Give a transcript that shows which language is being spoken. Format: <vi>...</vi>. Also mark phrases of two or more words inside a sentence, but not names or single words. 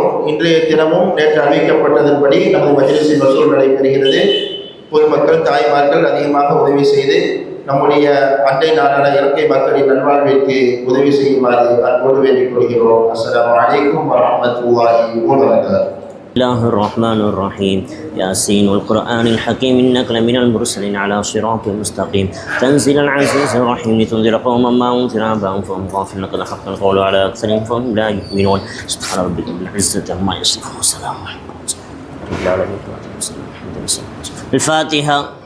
<ta>இன்றைய தினமும் நேற்று அறிவிக்கப்பட்டதன்படி நமது மஜ்லிஸில் வசூல் நடைபெறுகிறது. பொதுமக்கள் தாய்மார்கள் அதிகமாக உதவி செய்து நம்முடைய அண்டை நாடான இலங்கை மக்களின் நல்வாழ்விற்கு உதவி செய்யுமாறு அன்போடு வேண்டிக் கொள்கிறோம்.</ta> <ar>السلام عليكم ورحمة الله وبركاته. الله الرحمن الرحيم ياسين والقرآن الحكيم إنك لمن المرسلين على صراط مستقيم تنزيل العزيز الرحيم لتنذر قوما ما أنذر آباؤهم فهم غافلون لقد حق القول على أكثرهم فهم لا يؤمنون سبحان ربك رب العزة عما يصفون وسلام على المرسلين الفاتحة.</ar>